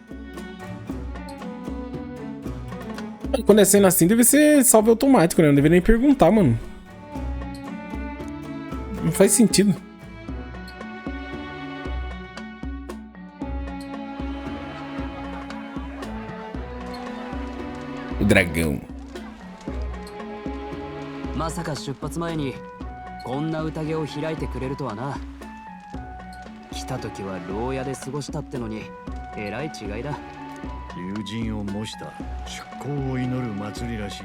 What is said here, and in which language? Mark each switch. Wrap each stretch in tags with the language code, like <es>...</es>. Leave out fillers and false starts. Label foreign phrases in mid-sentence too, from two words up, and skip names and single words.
<pt>Quando é cena assim, deve ser salve automático, né? Não deveria nem perguntar, mano. Não faz sentido. O dragão.</pt> <ja>まさか出発前にこんな宴を開いてくれるとはな。来た時は牢屋で過ごしたってのにえらい違いだ。友人を模した出航を祈る祭りらしい。</ja>